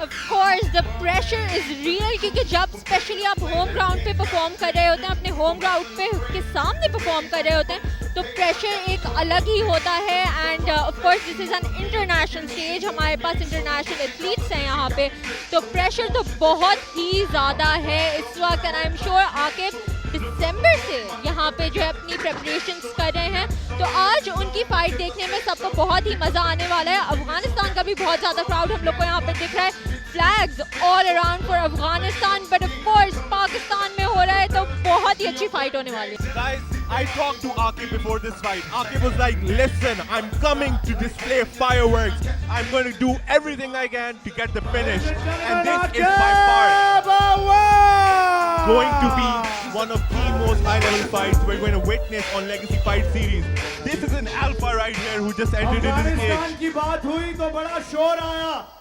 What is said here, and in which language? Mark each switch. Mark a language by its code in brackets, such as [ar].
[en] Of course, the pressure is real [hi] क्योंकि जब especially आप home ground पे perform कर रहे होते हैं, अपने home ground पे के सामने perform कर रहे होते हैं, तो pressure एक अलग ही होता है. [en] And of course, this is an international stage. [hi] हमारे पास international athletes हैं यहाँ पे, तो pressure तो बहुत ही ज़्यादा है इस वक्त. [en] And I'm sure [hi] Aqib दिसंबर से यहाँ पे जो है अपनी preparations कर रहे हैं, तो आज उनकी फाइट देखने में सबको बहुत ही मजा आने वाला है. अफगानिस्तान का भी बहुत ज़्यादा क्राउड हम लोग को यहाँ पे दिख रहा है. [en] Flags all around for Afghanistan, but of course [hi] Pakistan में हो रहा है तो बहुत ही अच्छी फाइट होने वाली है. [en] Guys, I talked to Aqib before this fight. Aqib was like, listen, I'm coming to display fireworks. I'm going to do everything I can to get the finish. And this is by far going to be one of the most high-level fights we're going to witness on Legacy Fight Series. This is an alpha right here who just entered into the [hi] Afghanistan [en] cage. [hi] की बात हुई तो बड़ा शोर आया.